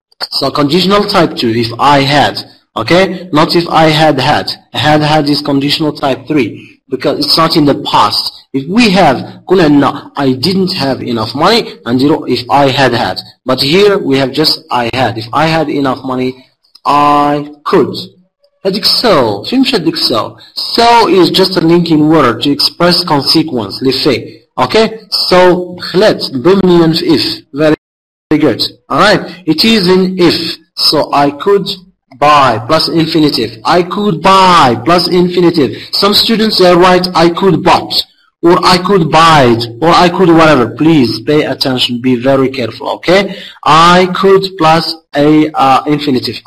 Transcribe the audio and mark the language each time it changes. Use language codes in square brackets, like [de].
[en] So conditional type 2, if I had, okay? Not if I had had. Had is conditional type 3, because it's not in the past. If we have, I didn't have enough money, and if I had. But here we have just I had. If I had enough money, I could. [ar] هذيك so. فين مشات ديك so? [en] So is just a linking word to express consequence, l'effet. Okay? [ar] So دخلت ضمنيا في if. [en] Very good. Alright? It is in if. So I could buy plus infinitive. I could buy plus infinitive. Some students they write I could bought, or I could buy it, or I could whatever. Please pay attention, be very careful, okay? I could plus a infinitive.